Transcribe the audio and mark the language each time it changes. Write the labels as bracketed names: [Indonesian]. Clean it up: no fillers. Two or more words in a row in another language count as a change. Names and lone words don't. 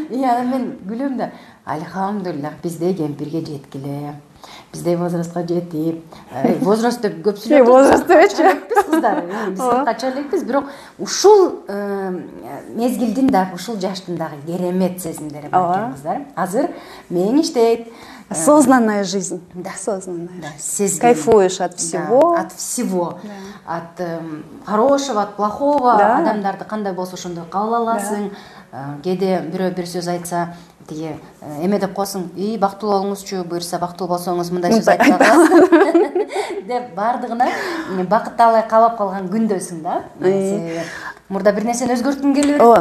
[Kyrgyz] Анан мен күлөм да, альхамдулиллах, биздей кемпирге жеткиле. Биздей возрастка жетип, возраст деп көп сүйлөп возраст депчи. Биз кыздар, биз кача элекпиз, бирок ушул мезгилдин дагы, ушул жаштын дагы керемет сезимдери бар экен кыздар. Азыр мээң иштейт. [Russian] Осознанная жизнь. Да, осознанная. [Kyrgyz] Да, сезим. [Russian] Кайфуешь от всего. Да, от всего. От хорошего, от плохого. [Kyrgyz] Адамдарды кандай болсо ошондой кабыл аласың. Кээде бирөө бир сөз айтса, тиги эме деп коесуң, бактылуу болуңузчу, буюрса бактылуу болсоңуз мындай сөз айтпагыз деп баардыгына бакытты алай каалап калган күндөсүң да. Мурда бир нерсени өзгөрткүң келе берет.